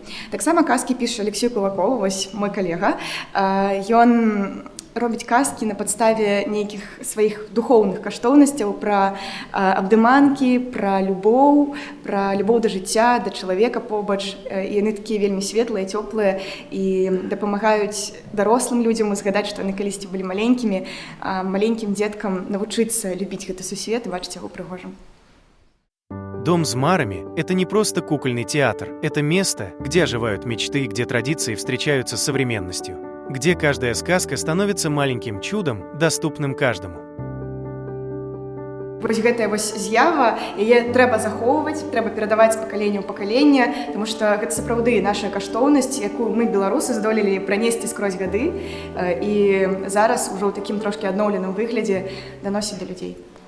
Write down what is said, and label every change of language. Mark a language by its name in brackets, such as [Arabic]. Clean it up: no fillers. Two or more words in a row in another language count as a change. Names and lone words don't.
[Belarusian] Таксама казкі піша Алексей Кулаков, вось мой калега. Ён робіць казкі на падставе нейкіх сваіх духоўных каштоўнасцяў пра абдыманкі, пра любоў да жыцця, да чалавека побач. І яны такія вельмі светлыя, цёплыя і дапамагаюць дарослым людзям згадаць, што яны калісьці былі маленькімі, маленькім дзеткам навучыцца любіць гэты сусвет і бачыць яго прыгожым. [Russian] «Дом с марами» — это не просто кукольный театр, это место, где оживают мечты, где традиции встречаются с современностью, где каждая сказка становится маленьким чудом, доступным каждому. [Belarusian] Вось гэтая вось з'ява, яе трэба захоўваць, трэба перадаваць з пакалення ў пакаленне, таму што гэта сапраўды наша каштоўнасць, якую мы, беларусы, здолелі пранесці скрозь гады і зараз ужо ў такім трошкі адноўленым выглядзе даносіць да людзей.